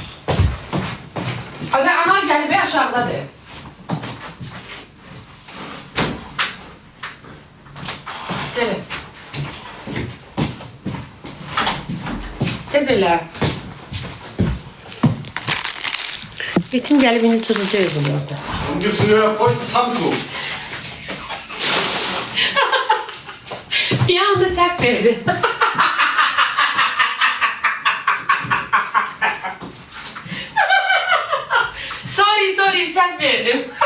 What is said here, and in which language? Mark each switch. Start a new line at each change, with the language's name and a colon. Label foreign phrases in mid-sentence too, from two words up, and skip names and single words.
Azerbaijani: Ada ana gəlib aşağıdadır. Gəl. Tez elə.
Turkish: Yetim gelip indi çıkacağız bunu orada. Onun üstüne koy santu. Bir anda sert verdi. sorry sert verdim.